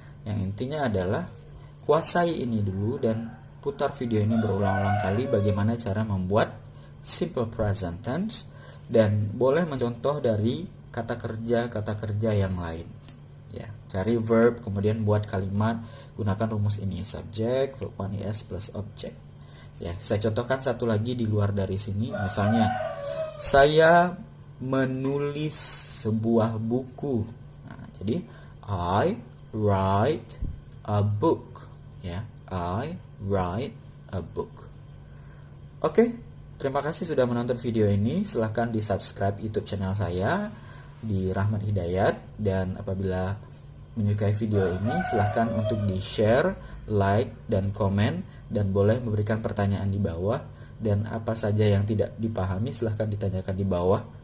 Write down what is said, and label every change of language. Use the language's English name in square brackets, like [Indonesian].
[Indonesian] Yang intinya adalah kuasai ini dulu dan putar video ini berulang-ulang kali bagaimana cara membuat simple present tense, dan boleh mencontoh dari kata kerja yang lain. Ya, cari verb, kemudian buat kalimat, gunakan rumus ini, subject, verb 1 is plus object. Ya, saya contohkan satu lagi di luar dari sini, misalnya saya menulis sebuah buku. Nah, jadi [English] I write a book, ya, I write a book. [Indonesian] Oke, terima kasih sudah menonton video ini. Silahkan di subscribe YouTube channel saya di Rahmat Hidayat, dan apabila menyukai video ini silahkan untuk di share, like, dan komen, dan boleh memberikan pertanyaan di bawah, dan apa saja yang tidak dipahami silahkan ditanyakan di bawah.